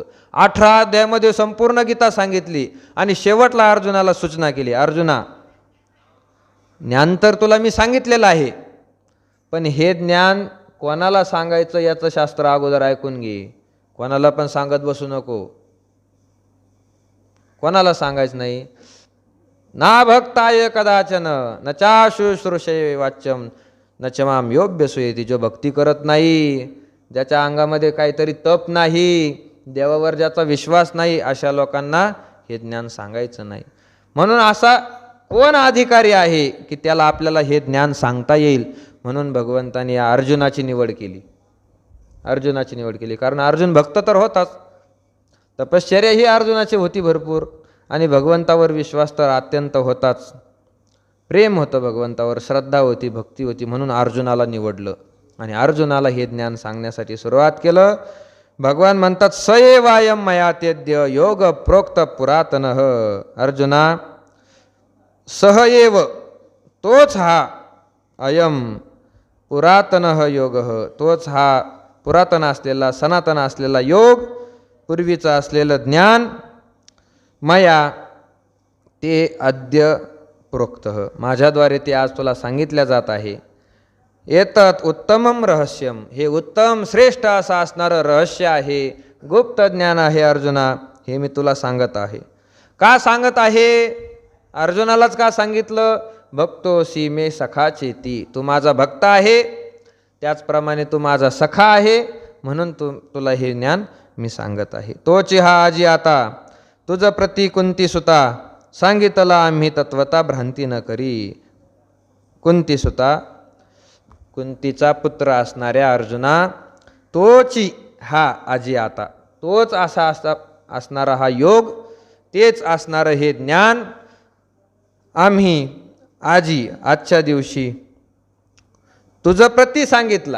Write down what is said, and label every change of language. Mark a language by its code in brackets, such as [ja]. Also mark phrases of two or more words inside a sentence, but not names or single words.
[mr] 18 अध्यायामध्ये संपूर्ण गीता सांगितली आणि शेवटला अर्जुनाला सूचना केली, अर्जुना ज्ञान तर तुला मी सांगितलेलं आहे, पण हे ज्ञान कोणाला सांगायचं याचं शास्त्र अगोदर ऐकून घे. कोणाला पण सांगत बसू नको. कोणाला सांगायचं नाही. [sa] ना भक्ताय कदाचन न चाशुश्रूषे वाच्यम न च माम योग्य सुयेती. [mr] जो भक्ती करत नाही, ज्याच्या अंगामध्ये काहीतरी तप नाही, देवावर ज्याचा विश्वास नाही, अशा लोकांना हे ज्ञान सांगायचं नाही. म्हणून असा कोण अधिकारी आहे की त्याला आपल्याला हे ज्ञान सांगता येईल? म्हणून भगवंताने या अर्जुनाची निवड केली. अर्जुनाची निवड केली कारण अर्जुन भक्त तर होताच, तपश्चर्या ही अर्जुनाची होती भरपूर, आणि भगवंतावर विश्वास तर अत्यंत होताच. प्रेम होतं भगवंतावर, श्रद्धा होती, भक्ती होती, म्हणून अर्जुनाला निवडलं आणि अर्जुनाला हे ज्ञान सांगण्यासाठी सुरुवात केलं. भगवान म्हणतात, [sa] स एवायम मया तेद्य योग प्रोक्त पुरातनः. [mr] अर्जुना, [sa] सह एव [mr] तोच हा, [sa] अयम पुरातनः योगः [mr] तोच हा पुरातन असलेला सनातन असलेला योग, पूर्वीचं असलेलं ज्ञान, [sa] मया ते अद्य प्रोक्तः [mr] माझ्याद्वारे ते आज तुला सांगितल्या जात आहे. [sa] एतत् उत्तमम रहस्यम, [mr] हे उत्तम श्रेष्ठ असं असणारं रहस्य आहे, गुप्त ज्ञान आहे अर्जुना, हे मी तुला सांगत आहे. का सांगत आहे? अर्जुनालाच का सांगितलं? [sa] भक्तोसी मे सखा चेती, [mr] तू माझा भक्त आहे, त्याचप्रमाणे तू माझा सखा आहे, म्हणून तुला हे ज्ञान मी सांगत आहे. तोची हा आजी आता तुझ प्रती कुंती सुता, सांगितला आम्ही तत्वता भ्रांती न करी. कुंती सुता, कुंतीचा पुत्र असणाऱ्या अर्जुना, तोची हा आजी आता, तोच असा असणारा हा योग, तेच असणारं हे ज्ञान आम्ही आजी आजच्या दिवशी तुझं प्रती सांगितला.